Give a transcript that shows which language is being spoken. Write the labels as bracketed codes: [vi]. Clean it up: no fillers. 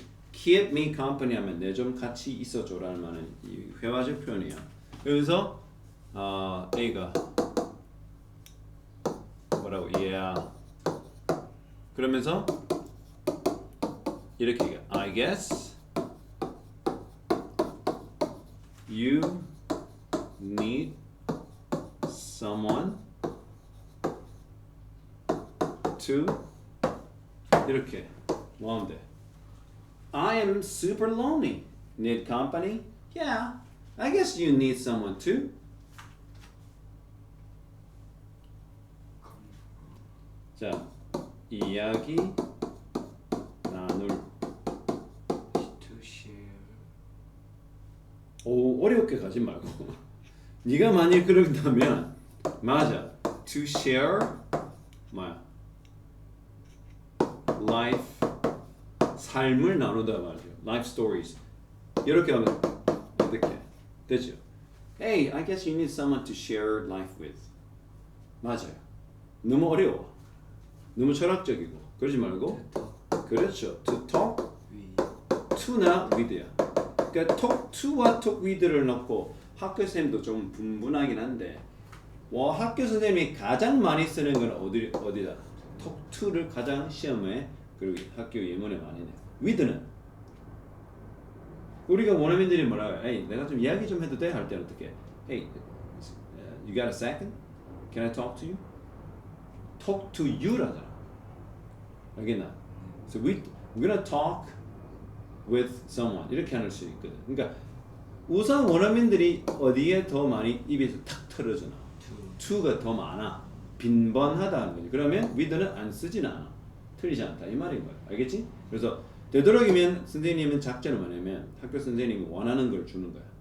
[en] keep me company [ko] 하면 내 좀 같이 있어줘라는 말은 이 회화적 표현이야. 여기서 A가 뭐라고? [en] Yeah. [ko] 그러면서 이렇게 얘기해. [en] I guess you need someone to [ko] 이렇게 뭐 하면 돼? [en] I am super lonely. Need company? Yeah. I guess you need someone too. [ko] 자, 이야기 나눌. [en] to share [ko] 오, 어렵게 가지 말고. 네가 만약 그런다면 맞아. [en] To share [ko] 뭐야? Life 삶을 나누다 말이죠. [en] Life stories. [ko] 이렇게 하면 어떻게 되죠? [en] Hey, I guess you need someone to share life with. [ko] 맞아요. 너무 어려워. 너무 철학적이고 그러지 말고 그렇죠. [en] To talk to나 with야. [ko] 그러니까 talk to와 talk with를 넣고 학교 선생님도 좀 분분하긴 한데 학교 선생님이 가장 많이 쓰는 건 어디다? talk to를 가장 시험에 그리고 학교 예문에 많이 내. with는 우리가 원어민들이 뭐라고 해? 내가 좀 이야기 좀 해도 돼? 할 때는 어떻게? [en] Hey, you got a second? Can I talk to you? talk to you라잖아. [ko] 알겠나? [en] So we're gonna talk with someone [ko] 이렇게 할 수 있거든. 그러니까 우선 원어민들이 어디에 더 많이 입에서 탁 털어주나? to가 더 많아. 빈번하다는 거지. 그러면 with는 안 쓰진 않아. 틀리지 않다 이 말인 거야. 알겠지? 그래서 되도록이면 선생님은 작전을 뭐냐면 학교 선생님이 원하는 걸 주는 거야.